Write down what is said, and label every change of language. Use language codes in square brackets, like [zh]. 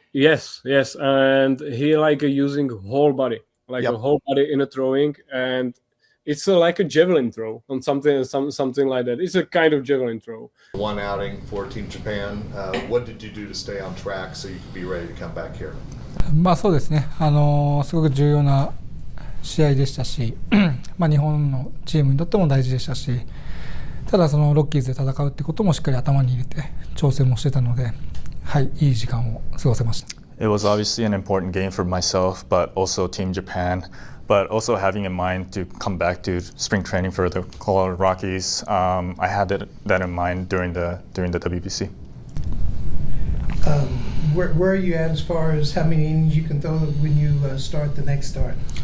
[en] Yes, and he like using whole body, like a whole body in a throwing, and it's like a javelin throw on something like that. It's a kind of javelin throw. One outing for Team Japan. What did you do to stay on track so you could be ready to come back here? [ja] そうですね。すごく重要な試合でしたし、日本のチームにとっても大事でしたし、ただそのロッキーズで戦うってこともしっかり頭に入れて調整もしてたので、はい、いい時間を過ごせました。 [en] It was obviously an important game for myself, but also Team Japan. But also having in mind to come back to spring training for the Colorado Rockies, I had that in mind during the WBC. Where are you at as far as how many innings you can throw when you start the next start?